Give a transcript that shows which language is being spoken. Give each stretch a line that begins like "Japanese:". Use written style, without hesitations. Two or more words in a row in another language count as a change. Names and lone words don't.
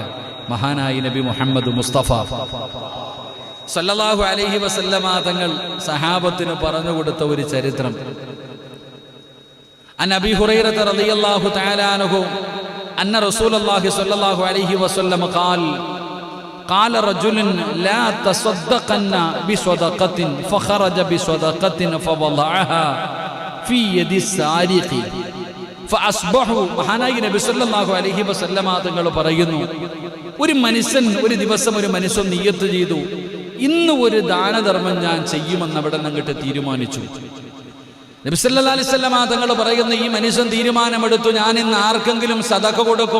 Malayalam: മഹാനായി നബി മുഹമ്മദ് മുസ്തഫ
Arabic: صلى الله عليه وسلم
Malayalam: തങ്ങൾ സഹാബത്തിന് പറഞ്ഞു കൊടുത്ത ഒരു ചരിത്രം.
Arabic: عن أبي هريرة رضي الله تعالى عنه أن رسول الله صلى الله عليه وسلم قال رجل لا تصدقن بصدقة فخرج بصدقة فوضعها في يد السارق فأصبحوا.
Malayalam: മഹാനായ നബി
Arabic: صلى الله عليه وسلم
Malayalam: തങ്ങൾ പറയുന്നു, ഒരു മനുഷ്യൻ ഒരു ദിവസം ഒരു മനുഷ്യൻ നിയ്യത്ത് ചെയ്തു, ഇന്ന് ഒരു ദാനധർമ്മം ഞാൻ ചെയ്യുമെന്ന് അവിടെ നിന്നിട്ട് തീരുമാനിച്ചു. നബി
Arabic: صلى الله عليه وسلم
Malayalam: തങ്ങൾ പറയുന്നു, ഈ മനുഷ്യൻ തീരുമാനമെടുത്തു, ഞാൻ ഇന്ന് ആർക്കെങ്കിലും സദഖ കൊടുക്കും.